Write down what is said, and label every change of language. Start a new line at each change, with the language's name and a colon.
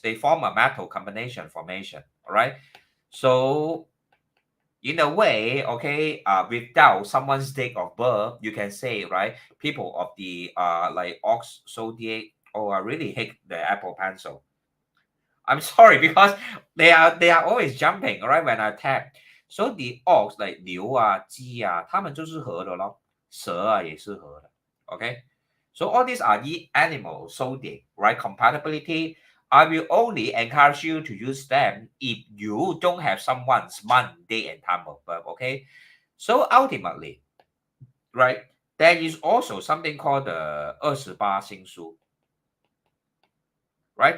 English: They form a metal combination formation. All right. So in a way, okay, without someone's date of birth, you can say, right, people of the like ox zodiac, oh, I really hate the Apple Pencil. I'm sorry because they are always jumping, all right, when I tap. So the ox like
Chinese: 牛啊、鸡啊，它们就是合的咯，蛇啊也是合的。
English: Okay, so all these are the animal zodiac, right? Compatibility. I will only encourage you to use them if you don't have someone's month, day, and time of birth. Okay, so ultimately, right, there is also something called the 28星书, right?